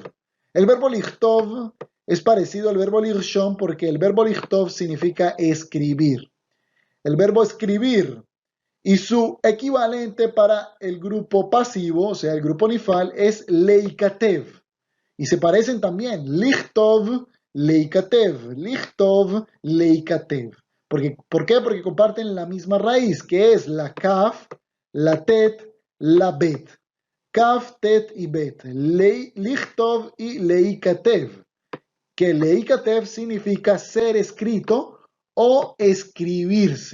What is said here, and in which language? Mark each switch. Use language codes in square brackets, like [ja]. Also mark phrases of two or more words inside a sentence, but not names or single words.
[es] El verbo lichtov es parecido al verbo lirshom porque el verbo lichtov significa escribir. El verbo escribir y su equivalente para el grupo pasivo, o sea, el grupo nifal, es leikatev. Y se parecen también, [he] lichtov, leikatev, lichtov, leikatev. [es] ¿Por qué? Porque comparten la misma raíz, que es la kaf, la tet, la bet. Kaf, tet y bet. Lichtov y leikatev. Que leikatev significa ser escrito o escribirse.